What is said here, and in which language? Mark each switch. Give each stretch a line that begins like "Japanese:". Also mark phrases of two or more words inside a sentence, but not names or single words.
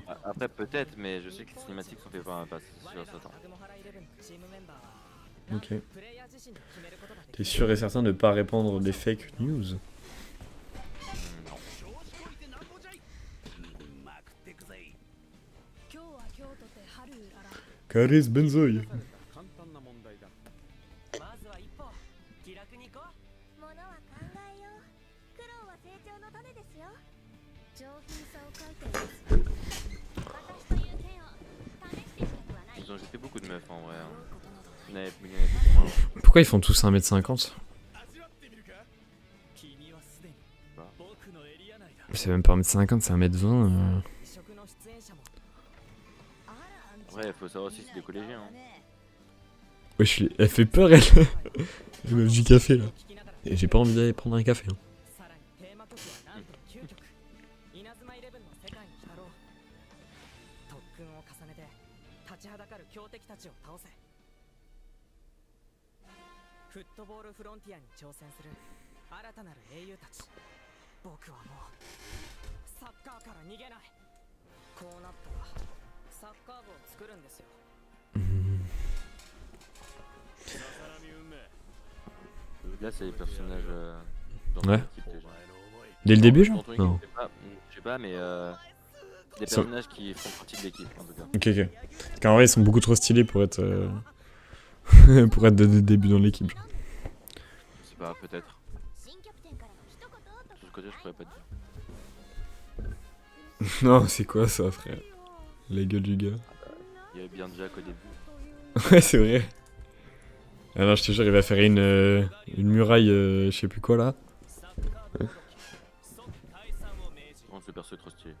French: Après, peut-être, mais je sais que les cinématiques sont faites par un pass, c'est sûr, certain. Ok. T'es sûr et certain de pas répandre des
English: fake news?
French: Non. Karis Benzoy.
Japanese: 簡単な問題だ。まずは一歩気楽に行こう。ものは考えよう。苦労は成長の種ですよ。上品さを書いています。私という剣を試してみたくはない。
French: Ils ont jeté beaucoup de meufs en vrai. Hein.
Japanese: ことなど
French: Il y en avait beaucoup moins. Pourquoi ils font tous 1m50?
Japanese: 君はすでに僕のエリア内だ。
French: C'est même pas 1m50, c'est 1m20.
Japanese: 異色の出演者も
French: Après, il faut savoir aussi si c'est des collégiens. Hein. Wesh, elle fait peur, elle. Elle meuf du café là. Et j'ai pas envie d'aller prendre un café. Hein.
Japanese: さらにテーマ曲はなんと9曲。稲妻イレブンの世界に浸ろう。特訓を重ねて立ちはだかる強敵たちを倒せ。フットボールフロンティアに挑戦する新たなる英雄たち。僕はもうサッカーから逃げない。こうなったらサッカー部を作るんですよ。
French: Là, c'est les personnages dans Ouais. l'équipe déjà. Dès le début, Dans genre ton équipe, Non. je sais pas, mais des Ça- personnages qui font partie de l'équipe en tout cas. Ok, ok. Parce qu'en vrai, ils sont beaucoup trop stylés pour être. pour être dès le début dans l'équipe. Genre. Je sais pas, peut-être.
Japanese: 新キャプテンからの一言と
French: Sur ce côté, je pourrais pas te dire. Non, c'est quoi ça, frère? La gueule du gars. Il y avait bien Jack au début. Ouais, c'est vrai. Ah non, je te jure, il va faire une muraille, je sais plus quoi là. Bon, ce perso est trop stylé.